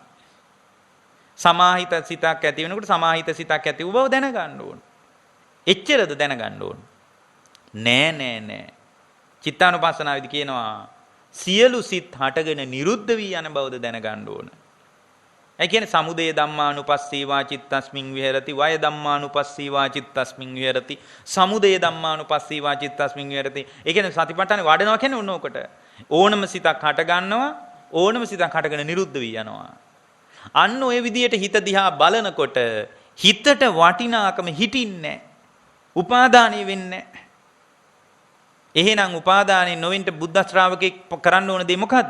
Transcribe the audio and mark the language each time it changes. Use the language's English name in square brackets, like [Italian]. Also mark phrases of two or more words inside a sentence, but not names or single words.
[Sinhala] සමාහිත සිතක් ඇති වෙනකොට සමාහිත සිතක් ඇති වූ බව දැනගන්න ඕනේ. එච්චරද දැනගන්න ඕනේ. නෑ. චිත්තානුපස්සනාවේදී කියනවා සියලු සිත් හටගෙන නිරුද්ධ වී යන බවද දැනගන්න ඕන. ඒ කියන්නේ [Pali] සමුදය ධම්මානුපස්සීවා චිත්තස්මින් විහෙරති වය ධම්මානුපස්සීවා චිත්තස්මින් විහෙරති සමුදය ධම්මානුපස්සීවා චිත්තස්මින් විහෙරති. [Sinhala] ඒ කියන්නේ සතිපට්ඨානේ වඩනවා කියන්නේ ඕන ඔකට. ඕනම සිතක් හට ගන්නවා ඕනම සිතක් හටගෙන නිරුද්ධ වී යනවා. අන්න ඔය විදියට හිත දිහා බලනකොට හිතට වටිනාකම හිටින්නේ නැහැ. උපාදානිය වෙන්නේ නැහැ. එහෙනම් උපාදානෙ නොවෙන්න බුද්ධ ශ්‍රාවකෙක් කරන්න ඕන දේ මොකද්ද?